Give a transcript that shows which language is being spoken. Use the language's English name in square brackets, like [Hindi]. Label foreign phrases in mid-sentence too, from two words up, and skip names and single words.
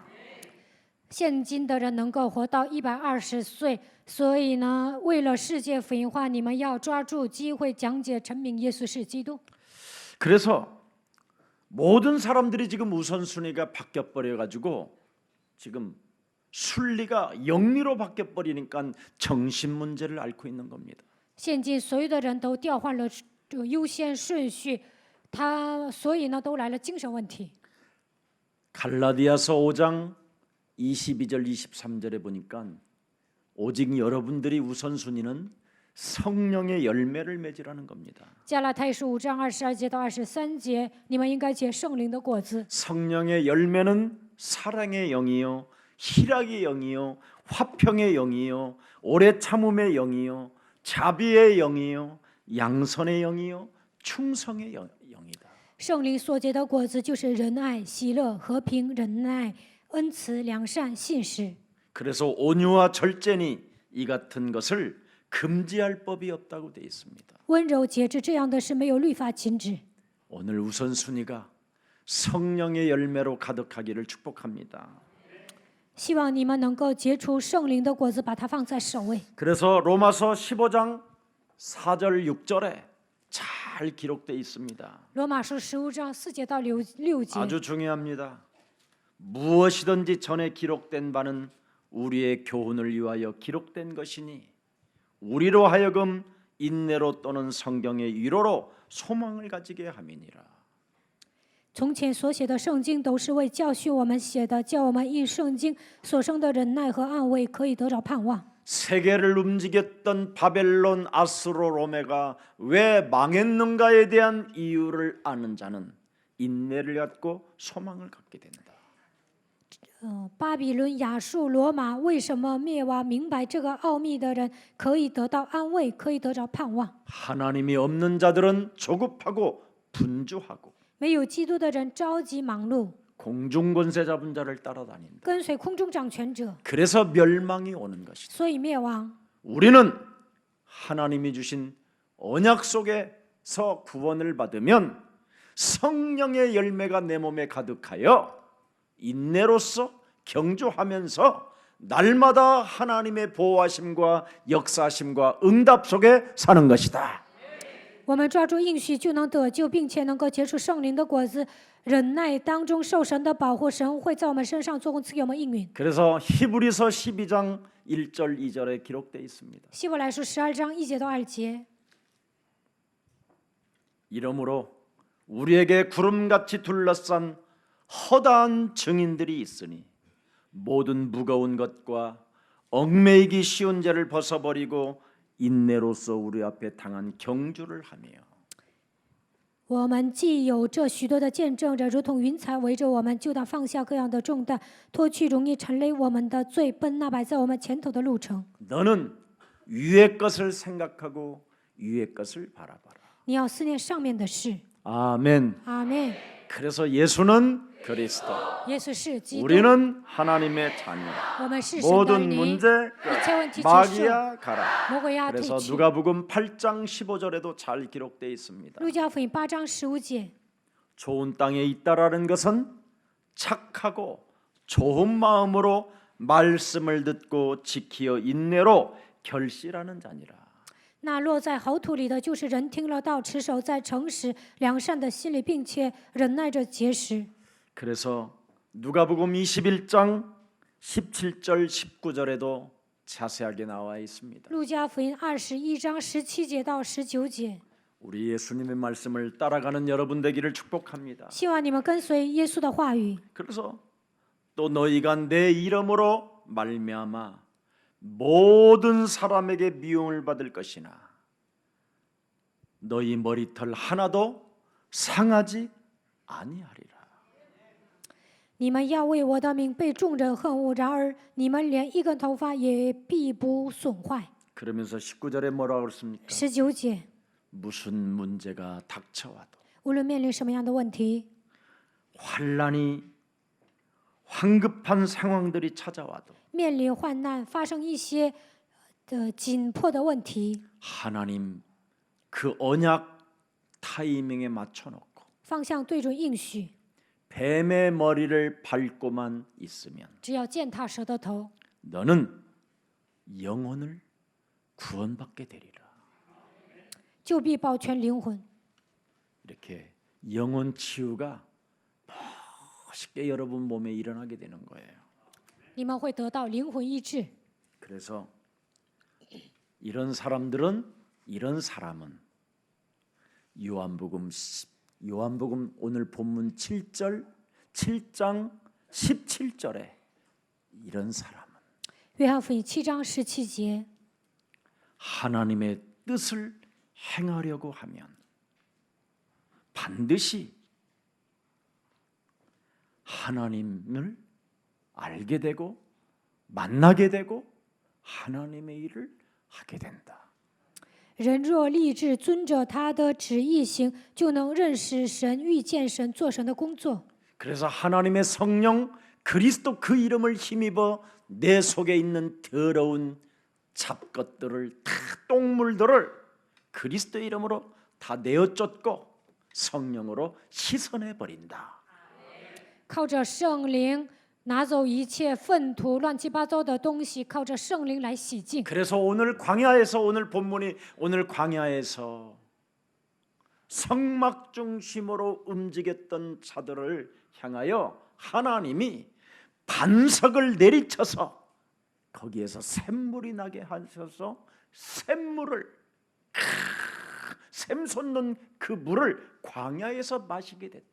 [Chinese] 现今的人能够活到120岁，所以呢，为了世界福音化，你们要抓住机会讲解陈明耶稣是基督。 [Korean] 그래서 모든 사람들이 지금 우선순위가 바뀌어 버려 가지고 지금 순리가 영리로 바뀌어 버리니까 정신 문제를 앓고 있는 겁니다. [Chinese] 现今所有的人都调换了优先顺序，所以呢，都来了精神问题。 [Korean] 갈라디아서 5장 22절 23절에 보니까 오직 여러분들이 우선순위는 성령의 열매를 맺으라는 겁니다. [Chinese] 加拉太书5章22节到23节，你们应该结圣灵的果子。 [Korean] 성령의 열매는 사랑의 영이요, 희락의 영이요, 화평의 영이요, 오래 참음의 영이요, 자비의 영이요, 양선의 영이요, 충성의 영이다. [Chinese] 圣灵所结的果子就是仁爱、喜乐、和平、忍耐、恩慈、良善、信实。 [Korean] 그래서 온유와 절제니 이 같은 것을 금지할 법이 없다고 되어 있습니다. [Chinese] 温柔节制这样的事没有律法禁止。 [Korean] 오늘 우선순위가 성령의 열매로 가득하기를 축복합니다. [Chinese] 希望你们能够结出圣灵的果子，把它放在首位。 [Korean] 그래서 로마서 15장 4절 6절에 잘 기록되어 있습니다. [Chinese] 罗马书15章4节到6节， [Korean] 아주 중요합니다. 무엇이든지 전에 기록된 바는 우리의 교훈을 위하여 기록된 것이니 우리로 하여금 인내로 또는 성경의 위로로 소망을 가지게 함이니라. [Chinese] 从前所写的圣经都是为教训我们写的，叫我们因圣经所生的忍耐和安慰可以得着盼望。 [Korean] 세계를 움직였던 바벨론, 아수르, 로메가 왜 망했는가에 대한 이유를 아는 자는 인내를 갖고 소망을 갖게 된다. [Chinese] 巴比伦、亚述、罗马为什么灭亡？明白这个奥秘的人可以得到安慰，可以得着盼望。 [Korean] 하나님이 없는 자들은 조급하고 분주하고 [Chinese] 没有基督的人着急忙碌， [Korean] 공중권세 잡은 자를 따라다닌다. [Chinese] 跟随空中掌权者， [Korean] 그래서 멸망이 오는 것이다. [Chinese] 所以灭亡。 [Korean] 우리는 하나님이 주신 언약 속에서 구원을 받으면 성령의 열매가 내 몸에 가득하여 인내로서 경주하면서 날마다 하나님의 보호하심과 역사하심과 응답 속에 사는 것이다. [Chinese] 我们抓住应许就能得救，并且能够结出圣灵的果子。忍耐当中受神的保护，神会在我们身上做工，赐给我们应允。 [Korean] 그래서 히브리서 12장 1절 2절에 기록되어 있습니다. [Chinese] 希伯来书12章1节到2节。 [Korean] 이러므로 우리에게 구름같이 둘러싼 허다한 증인들이 있으니 모든 무거운 것과 얽매이기 쉬운 죄를 벗어버리고 인내로서 우리 앞에 당한 경주를 하며 [Chinese] 我们既有这许多的见证者，如同云彩围着我们，就当放下各样的重担，脱去容易沉累我们的罪，奔那摆在我们前头的路程。 [Korean] 너는 위의 것을 생각하고 위의 것을 바라봐라. [Chinese] 你要思念上面的事。 [Korean] 아멘. [Chinese] 阿门。 [Korean] 그래서 예수는 그리스도, [Chinese] 耶稣是基督， [Korean] 우리는 하나님의 자녀. [Chinese] 我们是神的儿 [Korean] 모든 [Chinese] 女， [Korean] 문제 [Chinese] 一切问题结束， [Korean] 마귀야 가라. [Chinese] 魔鬼要退 [Korean] 그래서 [Chinese] 去。 [Korean] 누가복음 8장 15절에도 잘 기록되어 있습니다. [Chinese] 路加福音8章15节， [Korean] 좋은 땅에 있다라는 것은 착하고 좋은 마음으로 말씀을 듣고 지키어 인내로 결실하는 자니라. [Chinese] 那落在好土里的，就是人听了道，持守在诚实良善的心里，并且忍耐着结实。 [Korean] 그래서 누가복음 21장 17절 19절에도 자세하게 나와 있습니다. [Chinese] 路加福音21章17节到19节， [Korean] 우리 예수님의 말씀을 따라가는 여러분 되기를 축복합니다. [Chinese] 希望你们跟随耶稣的话语。 [Korean] 그래서 또 너희가 내 이름으로 말미암아 모든 사람에게 미움을 받을 것이나 너희 머리털 하나도 상하지 아니하리라. [Chinese] 你们要为我的名被众人恨恶，然而你们连一根头发也必不损坏。 [Korean] 그러면서 19절에 뭐라고 그랬습니까? [Chinese] 19节， [Korean] 무슨 문제가 닥쳐와도 [Chinese] 无论面临什么样的问题， [Korean] 환난이 황급한 상황들이 찾아와도 [Chinese] 面临患难，发生一些紧迫的问题， [Korean] 하나님 그 언약 타이밍에 맞춰놓고 [Chinese] 方向对准应许， [Korean] 뱀의 머리를 밟고만 있으면 [Chinese] 只要践踏蛇的头， [Korean] 너는 영혼을 구원받게 되리라. [Chinese] 就必保全灵魂。 [Korean] 이렇게 영혼 치유가 멋있게 여러분 몸에 일어나게 되는 거예요. [Chinese] 你们会得到灵魂医治。 [Korean] 그래서 이런 사람은 요한복음 오늘 본문 7장 17절에 이런 사람은 [Chinese] 约翰福音7章17节， [Korean] 하나님의 뜻을 행하려고 하면 반드시 하나님을 알게 되고 만나게 되고 하나님의 일을 하게 된다. [Chinese] 人若立志遵着他的旨意行，就能认识神、遇见神、做神的工作。 [Korean] 그래서 하나님의 성령 그리스도 그 이름을 힘입어 내 속에 있는 더러운 잡것들을 다 똥물들을 그리스도 이름으로 다 내어쫓고 성령으로 씻어내 버린다. [Chinese] 靠着圣灵拿走一切粪土、乱七八糟的东西，靠着圣灵来洗净。 [Korean] 그래서 오늘 광야에서 오늘 본문이 오늘 광야에서 성막 중심으로 움직였던 자들을 향하여 하나님이 반석을 내리쳐서 거기에서 샘물이 나게 하셔서 샘물을 샘 솟는 그 물을 광야에서 마시게 됐다.